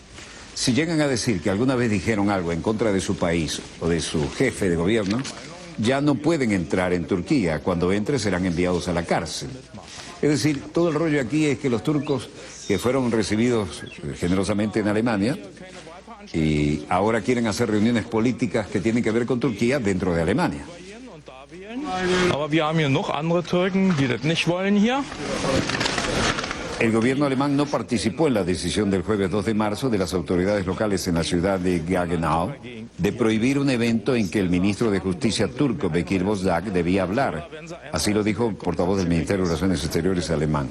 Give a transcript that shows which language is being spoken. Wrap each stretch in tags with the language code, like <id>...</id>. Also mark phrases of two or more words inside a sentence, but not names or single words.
<es>Si llegan a decir que alguna vez dijeron algo en contra de su país o de su jefe de gobierno, ya no pueden entrar en Turquía. Cuando entren serán enviados a la cárcel. Es decir, todo el rollo aquí es que los turcos que fueron recibidos generosamente en Alemania y ahora quieren hacer reuniones políticas que tienen que ver con Turquía dentro de Alemania.</es> <de>Aber wir haben hier noch andere Türken, die das nicht wollen hier.</de> <es>El gobierno alemán no participó en la decisión del jueves 2 de marzo de las autoridades locales en la ciudad de Gaggenau de prohibir un evento en que el ministro de Justicia turco, Bekir Bozdağ, debía hablar. Así lo dijo el portavoz del Ministerio de Relaciones Exteriores alemán.</es>